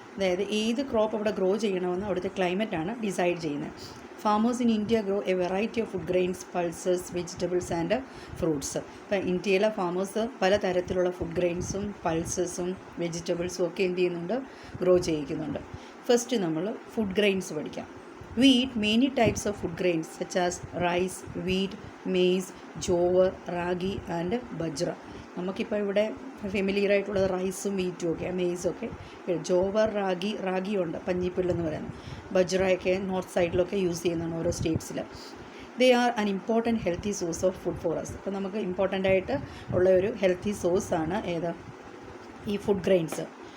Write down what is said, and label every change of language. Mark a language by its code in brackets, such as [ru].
[ml] അതായത് ഏത് ക്രോപ്പ് അവിടെ ഗ്രോ ചെയ്യണമെന്ന് അവിടുത്തെ ക്ലൈമറ്റാണ് ഡിസൈഡ് ചെയ്യുന്നത്. [en] Farmers in India grow a variety of food grains, pulses, vegetables and fruits. [ml] ഇപ്പം ഇന്ത്യയിലെ ഫാമേഴ്സ് പലതരത്തിലുള്ള ഫുഡ് ഗ്രെയിൻസും പൾസസും വെജിറ്റബിൾസും ഒക്കെ എന്ത് ചെയ്യുന്നുണ്ട്, ഗ്രോ ചെയ്യിക്കുന്നുണ്ട്. ഫസ്റ്റ് നമ്മൾ ഫുഡ് ഗ്രെയിൻസ് പഠിക്കാം. [en] We eat many types of food grains such as rice, wheat, maize, jowar, ragi and bajra. [ml] നമുക്കിപ്പോൾ ഇവിടെ ഫെമിലിയർ ആയിട്ടുള്ളത് റൈസും വീറ്റും ഒക്കെ, മെയ്സും ഒക്കെ. ജോവർ, റാഗി ഉണ്ട്, പഞ്ഞിപ്പുല്ലെന്ന് പറയുന്നത്. ബജ്രയൊക്കെ നോർത്ത് സൈഡിലൊക്കെ യൂസ് ചെയ്യുന്നതാണ് ഓരോ സ്റ്റേറ്റ്സിൽ. [en] They are an important healthy source of food for us. [ml] അപ്പോൾ നമുക്ക് ഇമ്പോർട്ടൻ്റ് ആയിട്ട് ഉള്ള ഒരു ഹെൽത്തി സോഴ്സാണ് ഏത്, ഈ ഫുഡ് ഗ്രെയിൻസ്.